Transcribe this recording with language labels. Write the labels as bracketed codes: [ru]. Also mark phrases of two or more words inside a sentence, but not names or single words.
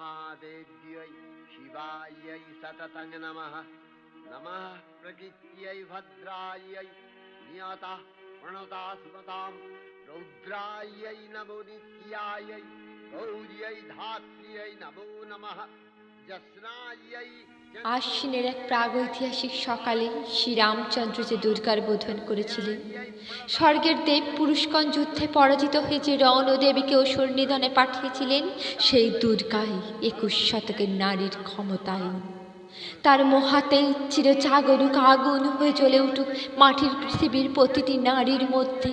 [sa] महादेव्यै शिवायै सततं नमः। नमः प्रकृत्यै भद्रायै नियता प्रणता सुमतां रौद्रायै नमो नित्यायै गौर्यै धात्र्यै नमो नमः। जस्नायै [bn] আশ্বিনের এক প্রাগৈতিহাসিক সকালে শ্রীরামচন্দ্র যে দুর্গার বোধন করেছিলেন, স্বর্গের দেব পুরুষগণ যুদ্ধে পরাজিত হয়ে যে রণদেবীকে অসুর নিধনে পাঠিয়েছিলেন, সেই দুর্গাই 21 শতকের নারীর ক্ষমতায়ন। তার মোহাতে চিরজাগরুক আগুন হয়ে জ্বলে উঠুক মাটির পৃথিবীর প্রতিটি নারীর মধ্যে।